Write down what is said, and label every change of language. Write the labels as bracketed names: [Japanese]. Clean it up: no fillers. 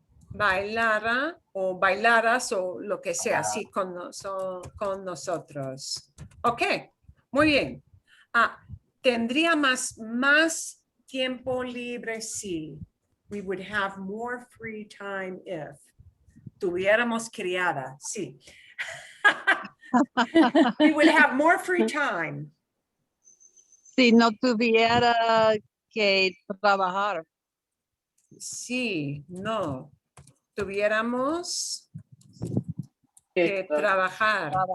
[Spanish] Bailara o bailaras o lo que sea, sí, con nosotros. Ok, muy bien. Tendría más tiempo libre, sí. [English] We would have more free time if. [Spanish] Tuviéramos criada, sí. [English] We would have more free time. [Spanish] Si no tuviera que trabajar. Sí, no. Tuviéramos que trabajar.